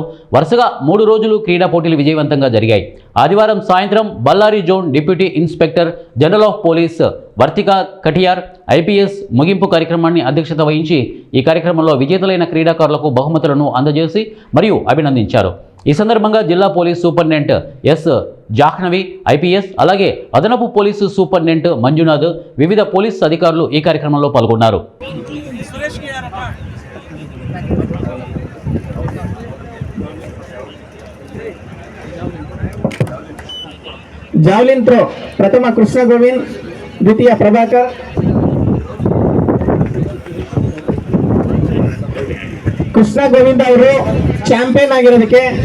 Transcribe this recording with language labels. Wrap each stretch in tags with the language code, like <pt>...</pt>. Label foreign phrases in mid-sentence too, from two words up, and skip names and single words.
<te>వరుసగా 3 రోజులు క్రీడా పోటీలు విజయవంతంగా జరిగాయి. ఆదివారం సాయంత్రం బళ్ళారి జోన్</te> <en>Deputy Inspector General of Police</en> <te>వర్తిక కటియార్ ఐపీఎస్ ముగింపు కార్యక్రమాన్ని అధ్యక్షత వహించి ఈ కార్యక్రమంలో విజేతలైన క్రీడాకారులకు బహుమతులను అందజేసి మరియు అభినందించారు. ఈ సందర్భంగా జిల్లా</te> <en>police superintendent</en> <te>ఎస్ జాహ్నవి ఐపీఎస్ అలాగే అదనపు</te> <en>police superintendent</en> <te>మంజునాథ్ వివిధ పోలీసు అధికారులు ఈ కార్యక్రమంలో పాల్గొన్నారు.</te> <en>javelin throw</en> <kn>ಪ್ರಥಮ ಕೃಷ್ಣ ಗೋವಿಂದ್, ದ್ವಿತೀಯ ಪ್ರಭಾಕರ್, ಕೃಷ್ಣ ಗೋವಿಂದ್ ಅವರು ಚಾಂಪಿಯನ್ ಆಗಿರೋದಕ್ಕೆ</kn>